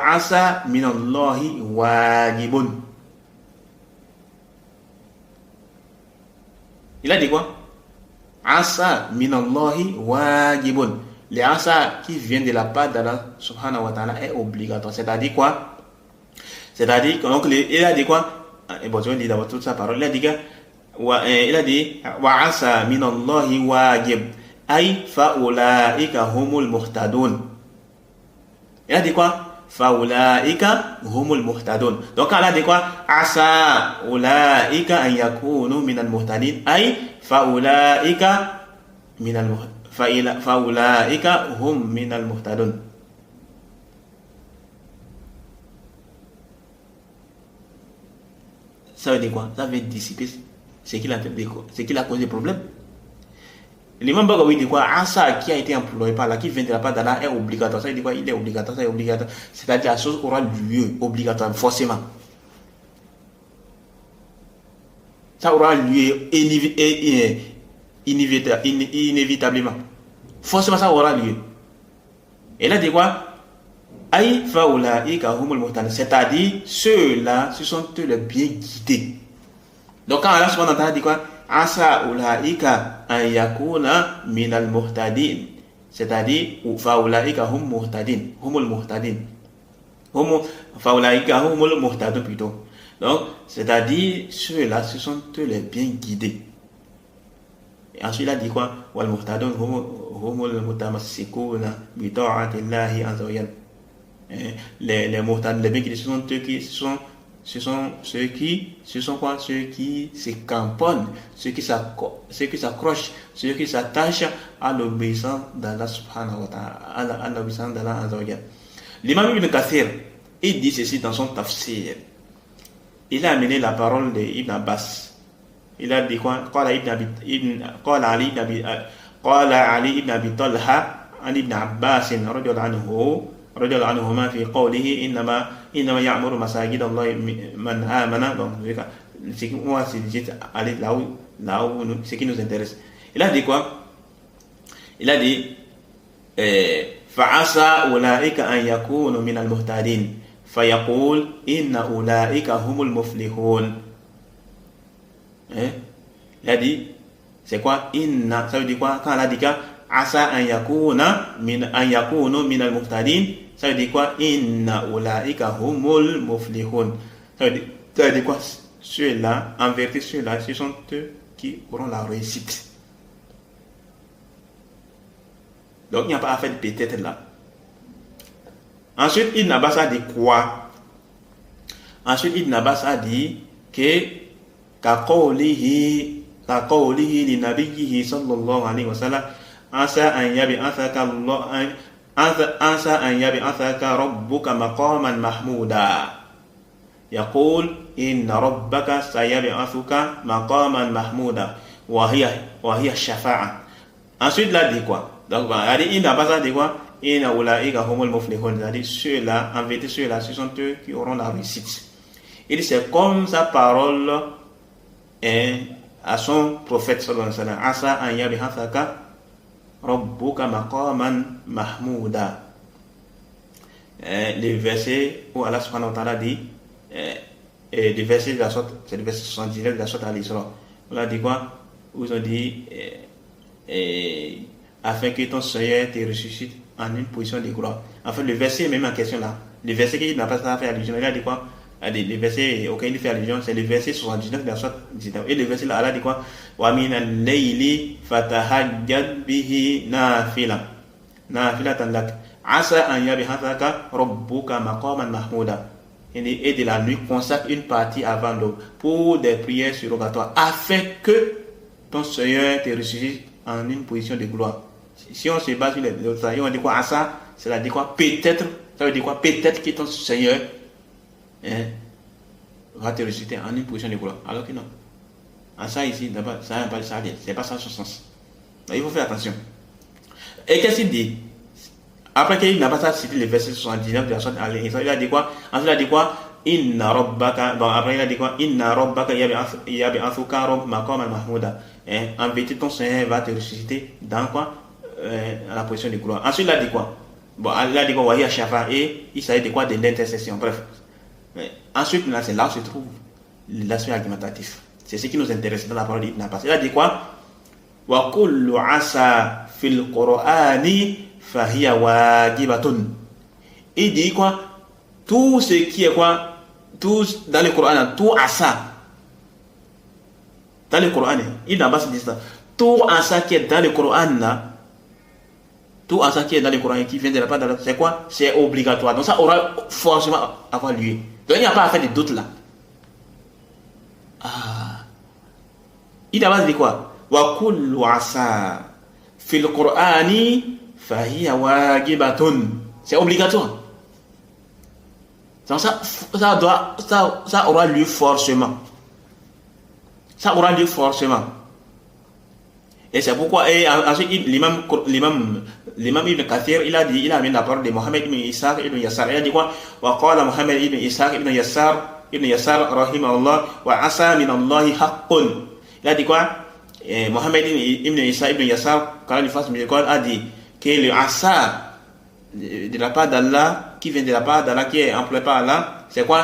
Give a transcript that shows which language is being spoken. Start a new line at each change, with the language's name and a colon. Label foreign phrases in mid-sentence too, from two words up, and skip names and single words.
Arabic: عسى من الله واجب.
French: Il a dit quoi?
Arabic: عسى من الله واجب.
French: Les asa qui viennent de la part d'Allah
Arabic: سبحانه وتعالى
French: est obligatoire. C'est-à-dire quoi? C'est-à-dire, donc, il a dit quoi? Et bon, je vais lire d'abord toute sa parole. Il a dit
Arabic: وعسى من الله واجب. أي فأولئك هم المهتدون.
French: Il a dit quoi?
Arabic: فأولئك هم المهتدون.
French: Donc elle a dit quoi?
Arabic: عسى أولئك أن يكونوا من المهتدين. أي فأولئك فأولئك هم من المهتدون.
French: Ça veut dire quoi? Ça veut dissiper ce qu'il a causé des problèmes. L'imam Bagawi dit quoi? Asa qui a été employé par là, qui vient de la part d'Allah est obligatoire. Ça veut dire quoi? Il est obligatoire, ça est obligatoire. C'est-à-dire la chose aura lieu obligatoire, forcément. Ça aura lieu inévitablement. Forcément, ça aura lieu. Et là, dit quoi?
Arabic: أي فأولئك هم المهتدين.
French: C'est-à-dire, ceux-là, ce sont eux les bien guidés. Donc, quand Allah
Arabic: سبحانه وتعالى
French: dit quoi?
Arabic: عسى أولئك أن يكونوا من المهتدين, c'est-à-dire فأولئك هم مهتدين، هم المهتدين، فأولئك هم المهتدون plutôt.
French: Donc c'est-à-dire ceux-là ce sont eux les bien guidés. Et ensuite il a dit quoi?
Arabic: والمهتدون هم المتمسكون بطاعة الله عز وجل.
French: Les muhtadin, les bien guidés, ce sont eux qui ceux qui se camponnent, ceux qui s'accrochent, ceux qui s'attachent à l'obéissance d'Allah
Arabic: سبحانه وتعالى,
French: à l'obéissance d'Allah
Arabic: عز وجل.
French: L'imam Ibn Kathir, il dit ceci dans son tafsir. Il a amené la parole d'Ibn Abbas. Il a dit quoi?
Arabic: قال علي بن أبي طلحة عن ابن عباس رضي الله عنهما في قوله إنما يعمر مساجد الله من آمن.
French: Donc c'est moi c'est aller là où ce qui nous intéresse. Il a dit quoi? Il a dit
Arabic: فعسى أولئك أن يكونوا من المهتدين فيقول إن أولئك هم المفلحون.
French: Il a dit, c'est quoi? Inna, ça veut dire quoi? Quand elle a dit quoi?
Arabic: عسى أن يكونوا من المهتدين,
French: ça veut dire quoi?
Arabic: إن أولئك هم المفلحون.
French: Ça veut dire quoi? Ceux-là, en vérité, ceux-là, ce sont eux qui auront la réussite. Donc, il n'y a pas à faire de peut-être là. Ensuite, Ibn Abbas a dit quoi? Ensuite, Ibn Abbas a dit que
Arabic: كقوله لنبيه صلى الله عليه وسلم عسى أن يبعثك ربك مقاما محمودا يقول إن ربك سيبعثك مقاما محمودا وهي الشفاعة.
French: Ensuite, là dit quoi? Donc, il n'a pas dit quoi?
Arabic: إن أولئك هم المفلحون.
French: C'est-à-dire ceux-là, en vérité, ceux-là, ce sont eux qui auront la réussite. Il dit c'est comme sa parole à son prophète
Arabic: صلى الله عليه وسلم. عسى أن يبعثك ربك مقاما محمودا.
French: Les versets où Allah
Arabic: سبحانه وتعالى
French: dit, les versets de la sorte, c'est le verset 79 de la sorte Al-Isra. On a dit quoi? Où ils ont dit afin que ton Seigneur te ressuscite en une position de gloire. En fait, le verset est même en question là. Le verset qui n'a pas fait allusion, il a dit quoi? Les versets auxquels il fait allusion, c'est le verset 79 de la sourate 19. Et le verset là, Allah dit quoi?
Arabic: ومن الليل فتهجد به نافلة لك عسى أن يبعثك ربك مقاما محمودا.
French: Et de la nuit, consacre une partie avant l'aube pour des prières surrogatoires afin que ton Seigneur te ressuscite en une position de gloire. Si on se base sur les autres, on dit quoi? Asa, cela dit quoi? Peut-être, ça veut dire quoi? Peut-être que ton Seigneur va te ressusciter en une position de gloire. Alors que non. En ça ici, d'abord, ça n'a pas ça, c'est pas ça son sens. Donc, il faut faire attention. Et qu'est-ce qu'il dit? Après qu'il n'a pas ça cité le verset 79 de la sourate Al-Isra, il a dit quoi? Ensuite il a dit quoi?
Arabic: إن ربك.
French: Bon, après il a dit quoi?
Arabic: إن ربك يبعثك مقاما محمودا.
French: En vérité, ton Seigneur va te ressusciter dans quoi? La position de gloire. Ensuite il a dit quoi? Bon, il a dit quoi?
Arabic: وهي الشفاعة.
French: Et il s'agit de quoi? De l'intercession. Bref. Ensuite, là, c'est là où se trouve l'aspect argumentatif. C'est ce qui nous intéresse dans la parole d'Ibn Abbas. Il a dit quoi?
Arabic: وكل عسى في القرآن فهي واجبة.
French: Il dit quoi? Tout ce qui est quoi? Tout dans le Coran, tout asa. Dans le Coran, Ibn Abbas dit ça. Tout asa qui est dans le Coran là, tout asa qui est dans le Coran et qui vient de la part d'Allah, c'est quoi? C'est obligatoire. Donc ça aura forcément avoir lieu. Donc il n'y a pas à faire de doute là. Il a dit quoi?
Arabic: وكل عسى في القرآن فهي واجبة.
French: C'est obligatoire. Donc ça aura lieu forcément. Ça aura lieu forcément. Et c'est pourquoi, et ensuite l'imam Ibn Kathir, il a mis la parole de Mohammed ibn Ishaq ibn Yassar. Il a dit quoi?
Arabic: وقال محمد بن إسحاق بن يسار رحمه الله وعسى من الله حق.
French: Il a dit quoi? Mohammed ibn Ishaq ibn Yassar, quand il fasse miséricorde, a dit que le asa de la part d'Allah, qui vient de la part d'Allah, qui est employé par Allah, c'est quoi?